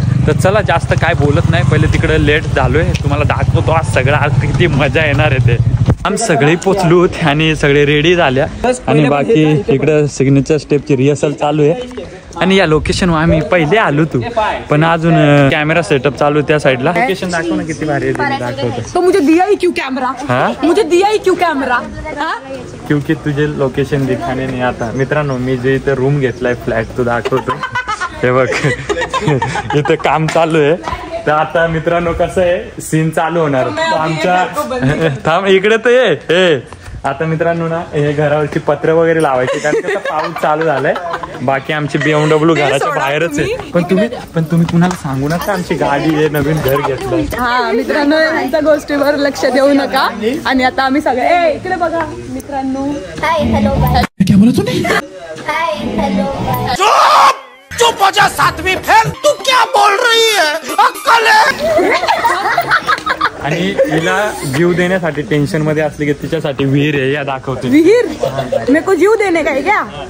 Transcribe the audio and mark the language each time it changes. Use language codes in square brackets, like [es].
[mr] तर चला जास्त काय बोलत नाही पहिले तिकडे लेट झालोय तुम्हाला दाखवतो आज सगळं आज किती मजा येणार आहे ते। आम्ही सगळे पोचलो आणि सगळे रेडी झाल्या आणि बाकी इकडं सिग्नेचर स्टेपची रिहर्सल चालू आहे। आणि या लोकेशनवर आम्ही पहिले आलो तू पण अजून कॅमेरा सेटअप चालू त्या साईडला। लोकेशन दाखव ना किती भारी दाखवतो। [hi] तो मुझे दिया ही क्यों कैमरा? मुझे दिया ही क्यों कैमरा? क्योंकि तुझे लोकेशन दिखाने नहीं आता। [mr] मित्रांनो मी जे इथे रूम घेतलाय फ्लॅट तो दाखवतो हे बघ इथं काम चालू आहे। तर आता मित्रांनो कसं आहे सीन चालू होणार आमच्या थांब इकडे तर ये आता मित्रांनो ना हे घरावरची पत्र वगैरे लावायची कारण त्याचा पाऊस चालू झालाय। बाकी आमची BMW घराच्या बाहेरच आहे पण तुम्ही कुणाला सांगू नका आमची गाडी आहे नवीन घर घेतलंय। हा मित्रांनो यांच्या गोष्टीवर लक्ष देऊ नका। आणि आता आम्ही सगळे इकडे बघा मित्रांनो [en] hi hello bye [hi] क्या बोला तूने? [en] hi hello bye [hi] चुप हो जा सातवीं फेल तू क्या बोल रही है अक्कल है? [mr] आणि हिला जीव देण्यासाठी टेन्शन मध्ये असली की तिच्यासाठी विहीर आहे या दाखवते। [hi] विहीर मेरे को जीव देने का है क्या?